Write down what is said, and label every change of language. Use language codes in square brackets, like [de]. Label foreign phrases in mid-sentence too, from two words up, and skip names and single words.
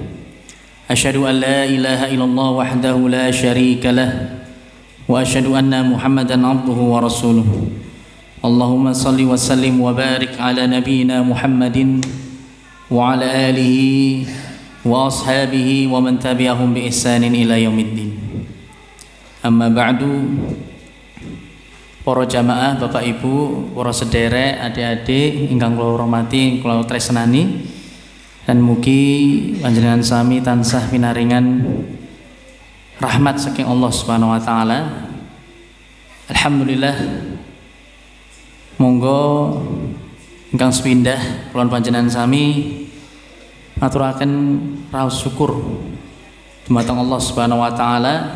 [ar] أشهد أن لا إله إلا الله وحده لا شريك له وأشهد أن محمدا عبده ورسوله. اللهم صل وسلم وبارك على نبينا محمد وعلى آله وأصحابه ومن تبعهم بإحسان إلى يوم الدين. أما بعد. [jv] Para jamaah, Bapak Ibu, para sederek, adik-adik ingkang kula hormati, kula tresnani, dan mugi panjenengan sami tansah pinaringan rahmat saking [ar] الله سبحانه وتعالى. [jv] Alhamdulillah, monggo ingkang sepindah kula panjenengan sami ngaturaken raos syukur dumateng [ar] الله سبحانه وتعالى.